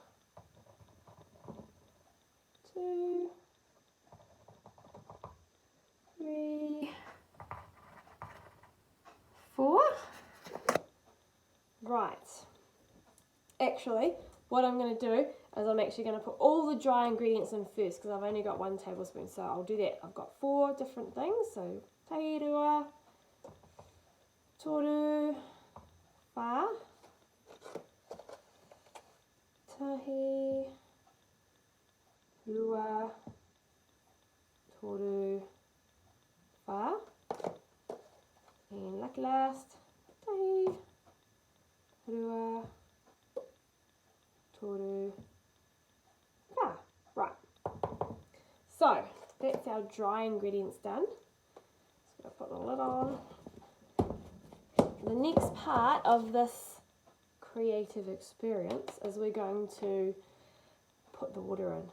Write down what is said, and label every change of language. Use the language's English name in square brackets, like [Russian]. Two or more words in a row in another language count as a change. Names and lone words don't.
[English] 2, 3, 4. Right. Actually, what I'm going to do is I'm actually going to put all the dry ingredients in first because I've only got 1 tablespoon. So I'll do that. I've got 4 different things. [Māori] So tahi rua, toru, wha, tahi, rua, toru, wha, [English] and last, [Māori] tahi, rua, toru, wha. [English] Right, so that's our dry ingredients done. Just going to put the lid on. The next part of this creative experience is we're going to put the water in.